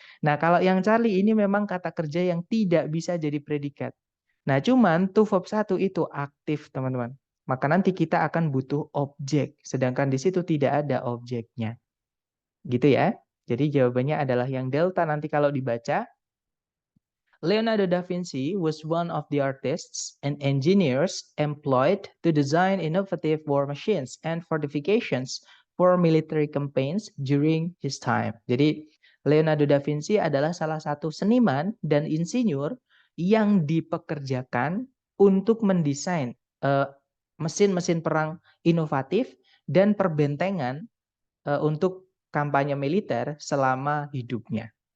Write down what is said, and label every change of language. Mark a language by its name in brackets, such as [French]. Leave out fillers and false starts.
[Indonesian] Nah, kalau yang Charlie ini memang kata kerja yang tidak bisa jadi predikat. Nah, cuman to verb 1 itu aktif, teman-teman. Maka nanti kita akan butuh objek. Sedangkan di situ tidak ada objeknya. Gitu ya. Jadi jawabannya adalah yang delta nanti kalau dibaca. [English] Leonardo da Vinci was one of the artists and engineers employed to design innovative war machines and fortifications for military campaigns during his time. [Indonesian] Jadi, Leonardo da Vinci adalah salah satu seniman dan insinyur yang dipekerjakan untuk mendesain mesin-mesin perang inovatif dan perbentengan untuk kampanye militer selama hidupnya.